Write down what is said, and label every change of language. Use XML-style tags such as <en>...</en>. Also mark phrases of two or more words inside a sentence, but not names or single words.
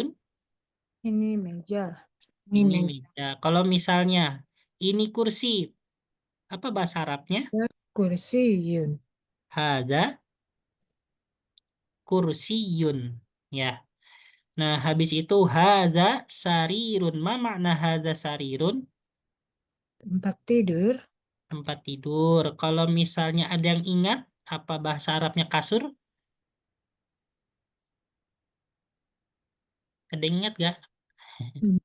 <id>Ini meja. Ini meja. Kalau misalnya ini kursi, apa bahasa Arabnya? Kursiyun.</id> <ar>هذا كرسي. Ya.</ar> <id>Nah, habis itu</id> <ar>هذا سرير. ما معنى هذا سرير?</ar> <id>Tempat tidur. Tempat tidur. Kalau misalnya ada yang ingat, apa bahasa Arabnya kasur? Ada yang ingat gak? Hmm.</id>